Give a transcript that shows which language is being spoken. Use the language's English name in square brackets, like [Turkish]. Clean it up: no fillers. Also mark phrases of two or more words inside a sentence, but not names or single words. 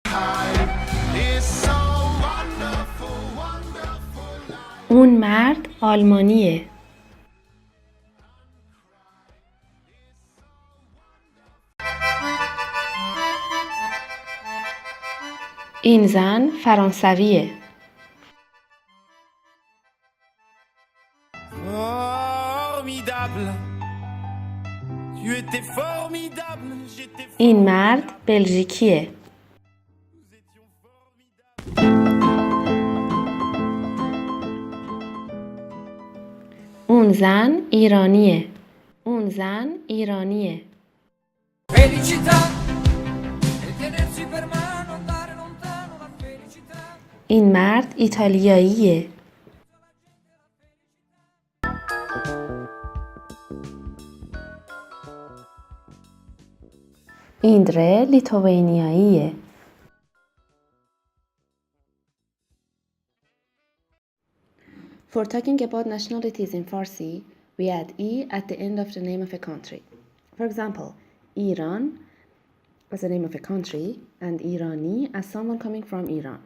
[English] life is so wonderful, wonderful life. [Persian] اون مرد آلمانیه. این زن فرانسویه. [French] Formidable. Tu étais formidable, j'étais [Persian] این مرد بلژیکیه. اون زن ایرانیه. اون زن ایرانیه. [Italian] Felicità e tenersi per mano, andare lontano la felicità. [Persian] این مرد ایتالیاییه. ایندره لیتوانیاییه. [English] For talking about nationalities in Farsi, we add E at the end of the name of a country. For example, Iran as the name of a country and Irani as someone coming from Iran.